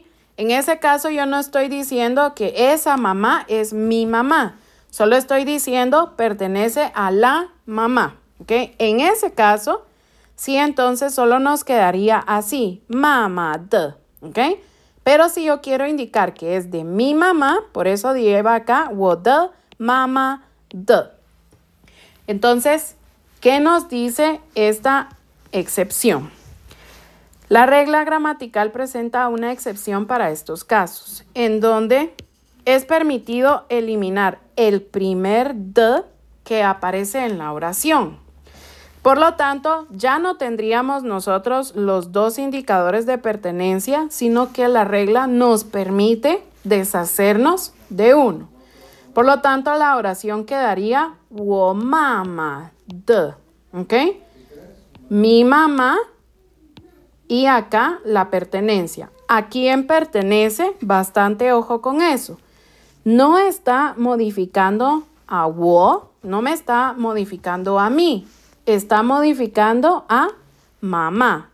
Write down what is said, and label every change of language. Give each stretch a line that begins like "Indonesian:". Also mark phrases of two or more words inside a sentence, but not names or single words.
Spanish: En ese caso yo no estoy diciendo que esa mamá es mi mamá. Solo estoy diciendo pertenece a la mamá, ¿ok? En ese caso, sí, entonces solo nos quedaría así, mamá de, ¿ok? Pero si yo quiero indicar que es de mi mamá, por eso lleva acá
Chinese: 我的妈妈的.
Spanish: Entonces, ¿qué nos dice esta excepción? La regla gramatical presenta una excepción para estos casos, en donde es permitido eliminar el primer de que aparece en la oración. Por lo tanto, ya no tendríamos nosotros los dos indicadores de pertenencia, sino que la regla nos permite deshacernos de uno. Por lo tanto, la oración quedaría
Chinese: 我妈妈的,
Spanish: ¿ok? Mi mamá y acá la pertenencia. ¿A quién pertenece? Bastante ojo con eso. No está modificando a 我, no me está modificando a mí. Está modificando a mamá.